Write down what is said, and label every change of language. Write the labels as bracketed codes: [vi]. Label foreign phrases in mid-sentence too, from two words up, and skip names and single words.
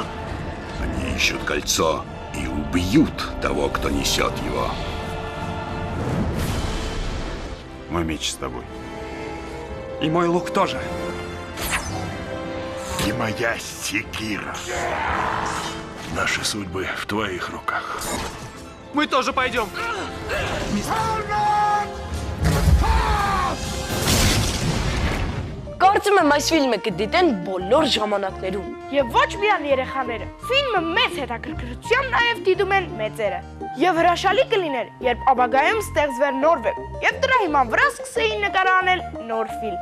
[ru] Они ищут кольцо и убьют того, кто несет его. Мой меч с тобой. И мой лук тоже. И моя секира. Наши судьбы в твоих руках. Мы тоже пойдем. [hy] Կարծում եմ այս ֆիլմը կդիտեն բոլոր ժամանակներում։ Եվ ոչ միայն երեխաները։ Ֆիլմը մեծ հետաքրքրությամբ նաև դիտում են մեծերը։ Եվ հրաշալի կլիներ, երբ ապագայում ստեղծվեր նոր վեբ, եւ դրա հիման վրա սկսեին նկարանել նոր ֆիլմ։